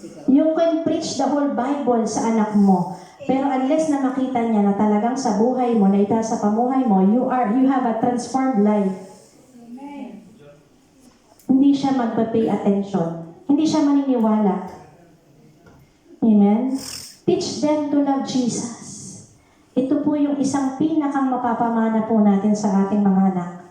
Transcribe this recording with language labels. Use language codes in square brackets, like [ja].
[en] You can preach the whole Bible [tl] sa anak mo. Pero unless na makita niya na talagang sa buhay mo, na ita sa pamuhay mo, [en] you have a transformed life. [tl] Hindi siya magpa-pay attention. Hindi siya maniniwala. Amen? [en] Teach them to love Jesus. [tl] Ito po yung isang pinakang mapapamana po natin sa ating mga anak.